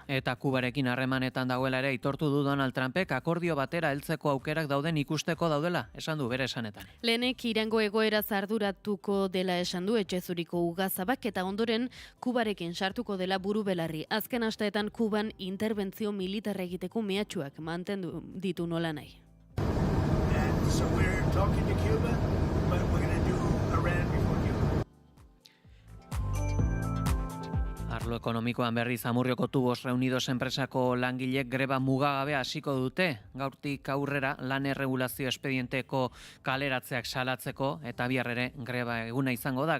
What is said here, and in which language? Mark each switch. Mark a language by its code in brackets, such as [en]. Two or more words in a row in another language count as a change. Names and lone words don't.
[eu] Eta Kubarekin harremanetan dagoela ere aitortu du Donald Trumpek akordio batera heltzeko aukerak dauden ikusteko daudela, esan du bere esanetan. Lehenek Irango egoera arduratuko dela esan du Etxe Zuriko ugazabak eta ondoren Kubarekin sartuko dela buru belarri. Azken asteetan Kuban interbentzio militarra egiteko mehatxuak mantendu ditu nola nahi. [en] So we're talking to Cuba, but we're going to do Iran before Cuba. [eu] Arlo ekonomikoan berriz Amurrioko Tubos Reunidos enpresako langilek greba mugagabe hasiko dute. Gaurtik aurrera lan erregulazio espedienteko kaleratzeak salatzeko eta bihar ere greba eguna izango da.